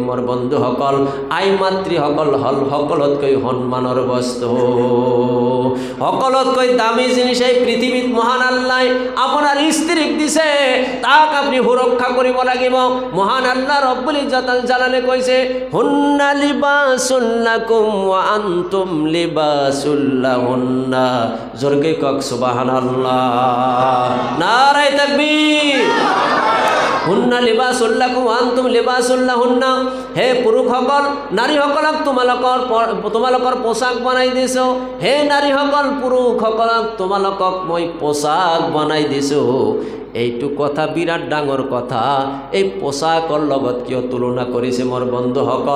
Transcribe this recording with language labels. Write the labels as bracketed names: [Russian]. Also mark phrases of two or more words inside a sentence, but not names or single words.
[Assamese] মোৰ বন্ধুসকল, আই মাতৃসকল হ'ল সকলোতকৈ সন্মানৰ বস্তু, সকলোতকৈ দামী জিনিস এই পৃথিৱীত মহান আল্লাহ আপোনাৰ স্ত্ৰীক দিছে, তাক আপুনি সুৰক্ষা কৰিব লাগিব। মহান আল্লাহ [Arabic] رب العزة [Assamese] জালালে কৈছে, [Arabic] هن لباس لكم وأنتم لباس لهن. [Assamese] জোরকে কক সুবহানাল্লাহ, [Urdu] نعرۂ تکبیر. [Arabic] هن لباس لكم وأنتم لباس لهن. [Assamese] হে পুৰুষসকল, নাৰীসকলক তোমালোকৰ পোশাক বনাই দিছোঁ। হে নাৰীসকল, পুৰুষসকলক তোমালোকক মই পোশাক বনাই দিছোঁ। এইটো কথা বিৰাট ডাঙৰ কথা। এই পোশাকৰ লগত কিয় তুলনা কৰিছে মোৰ বন্ধুসকল?